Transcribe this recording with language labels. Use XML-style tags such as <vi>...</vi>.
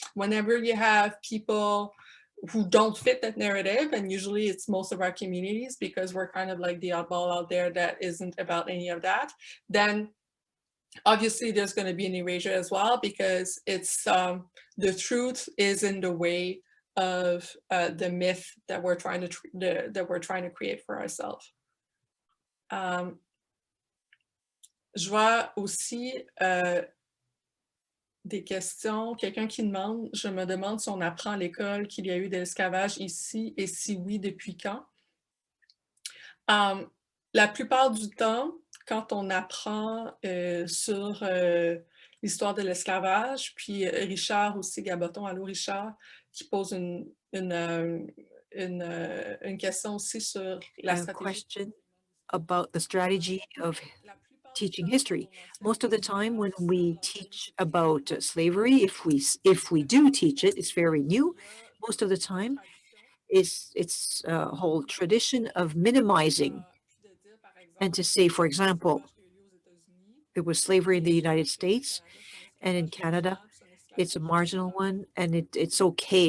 <en>Whenever you have people who don't fit that narrative, and usually it's most of our communities because we're kind of like the oddball out there that isn't about any of that, then obviously there's going to be an erasure as well, because it's the truth is in the way of the myth that we're trying to create for ourselves.</en> <fr>Je vois aussi des questions. Quelqu'un qui demande, je me demande si on apprend à l'école qu'il y a eu de l'esclavage ici et si oui, depuis quand? La plupart du temps, quand on apprend sur l'histoire de l'esclavage, puis Richard aussi, Gaboton, allô Richard, qui pose une question aussi sur la stratégie.</fr> <en>About the strategy of teaching history. Most of the time when we teach about slavery, if we do teach it, it's very new. Most of the time it's a whole tradition of minimizing and to say, for example, there was slavery in the United States and in Canada, it's a marginal one and it's okay.</en>